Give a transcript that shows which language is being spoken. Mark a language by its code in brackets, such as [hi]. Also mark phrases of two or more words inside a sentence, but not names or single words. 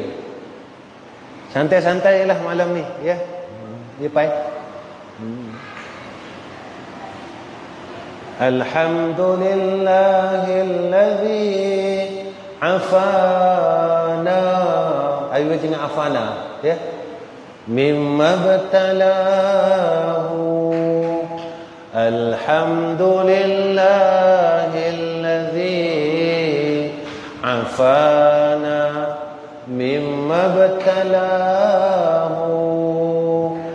[ms] Santai-santai lah malam ni, ya. Dia pai. [ar] الحمد لله الذي عافانا. [ms] Ayo baca dengan afana, ya. [ar] مما ابتلاه. الحمد لله الذي عافانا مما ابتلاه.